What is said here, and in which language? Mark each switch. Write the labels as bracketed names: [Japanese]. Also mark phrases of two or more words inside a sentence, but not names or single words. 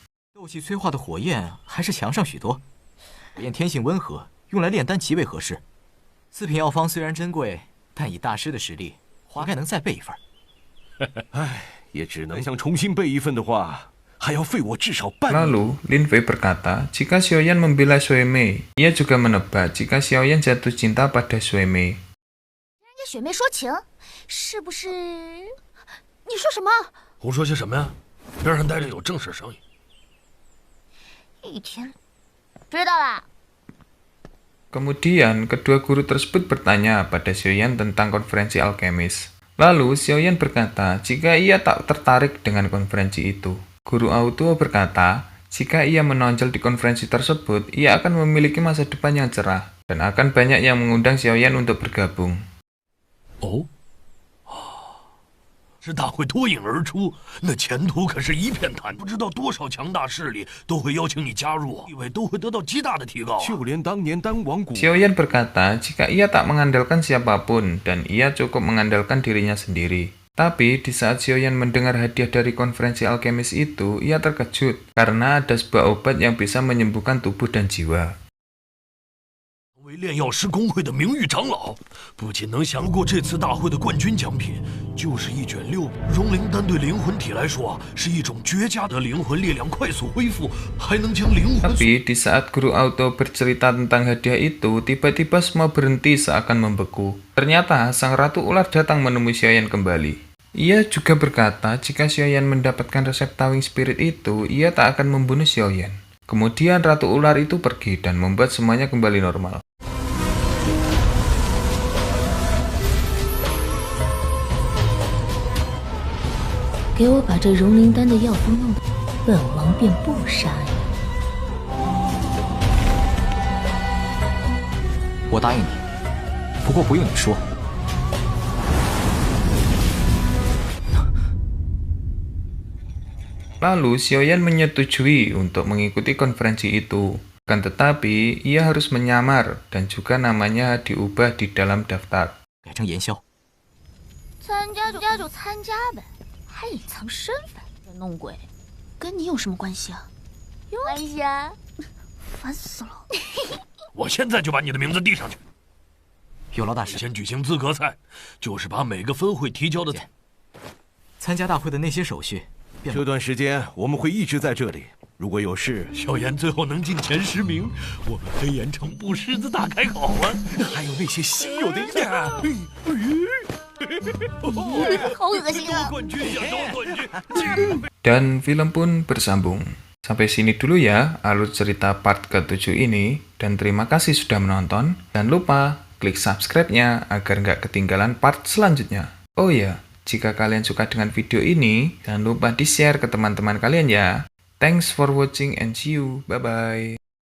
[Chinese] 斗气催化的火焰还是强上许多，火焰天性温和，用来炼丹极为合适。4品药方虽然珍贵，但以大师的实力，大概能再备一份。唉，也只能想重新备一份的话，还要费我至少半年。 [Indonesian] Lalu, Lin Fei berkata jika Xiaoyan membela Xuemei, ia juga menebak jika Xiaoyan jatuh cinta pada Xuemei. [Chinese] 人家雪梅说情，是不是？你说什么？胡说些什么呀？边上待着有正事商议。一天，知道了。 [Indonesian] Kemudian, kedua guru tersebut bertanya pada Xiaoyan tentang konferensi alkemis. Lalu, Xiaoyan berkata jika ia tak tertarik dengan konferensi itu. Guru Autuo berkata, jika ia menonjol di konferensi tersebut, ia akan memiliki masa depan yang cerah, dan akan banyak yang mengundang Xiaoyan untuk bergabung. [Chinese] 哦，这大会脱颖而出，那前途可是一片坦。不知道多少强大势力都会邀请你加入，地位都会得到极大的提高。就连当年丹王谷。 [Indonesian] Xiaoyan berkata jika ia tak mengandalkan siapapun dan ia cukup mengandalkan dirinya sendiri. Tapi di saat Xiaoyan mendengar hadiah dari konferensi alkemis itu, ia terkejut karena ada sebuah obat yang bisa menyembuhkan tubuh dan jiwa. [Chinese] 为炼药师工会的名誉长老，不仅能享过这次大会的冠军奖品，就是一卷6融灵丹，对灵魂体来说是一种绝佳的灵魂力量快速恢复，还能将灵魂。 [Indonesian] Tapi di saat Guru Auto bercerita tentang hadiah itu, tiba-tiba semua berhenti seakan membeku. Ternyata sang Ratu Ular datang menemui Xiaoyan kembali. Ia juga berkata jika Xiaoyan mendapatkan resep Tawing Spirit itu, ia tak akan membunuh Xiaoyan. Kemudian Ratu Ular itu pergi dan membuat semuanya kembali normal. [Chinese] 给我把这融灵丹的药方弄到。本王便不杀你。我答应你，不过不用你说。 [Indonesian] Lalu Xiaoyan menyetujui untuk mengikuti konferensi itu. Kan tetapi, ia harus menyamar dan juga namanya diubah di dalam daftar. [Chinese] 改成言宵。参加就参加呗，还隐藏身份，弄鬼，跟你有什么关系啊？有关系啊！烦死了！我现在就把你的名字递上去。有劳大师。先举行资格赛，就是把每个分会提交的参加大会的那些手续。这段时间我们会一直在这里，如果有事，小妍最后能进前10名，我们黑岩城布狮子大开口啊！还有那些稀有的叶。好恶心啊！冠军想夺冠军。 [Indonesian] Dan film pun bersambung. Sampai sini dulu ya alur cerita part ke-7 ini, dan terima kasih sudah menonton. Jangan lupa klik subscribe-nya agar nggak ketinggalan part selanjutnya. Oh ya, jika kalian suka dengan video ini, jangan lupa di-share ke teman-teman kalian ya. [English] Thanks for watching and see you. Bye-bye.